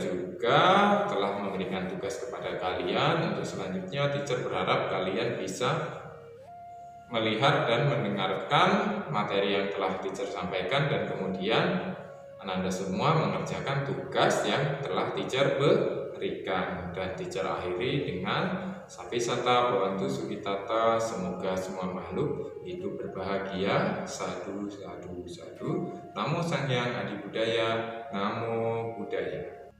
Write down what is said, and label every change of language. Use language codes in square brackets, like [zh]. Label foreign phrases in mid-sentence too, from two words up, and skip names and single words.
[id] juga telah memberikan tugas kepada kalian, untuk selanjutnya teacher berharap kalian bisa melihat dan mendengarkan materi yang telah teacher sampaikan, dan kemudian Ananda semua mengerjakan tugas yang telah teacher berikan. Dan teacher akhiri dengan [pi] Sapisata Bhavantu Sukhitata, [id] semoga semua makhluk hidup berbahagia. [pi] Sadu, sadu, sadu. Namo Sang Hyang Adi Budaya, Namo Buddhaya.